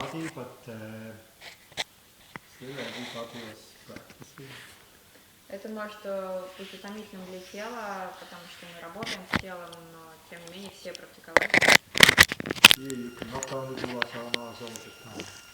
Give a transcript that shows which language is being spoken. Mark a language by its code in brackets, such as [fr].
[en] body, but still everybody was practicing. [ru] Это может быть утомительным для тела, потому что мы работаем с телом, но тем не менее все практиковали. [en] Here you can not only do asanas all the time.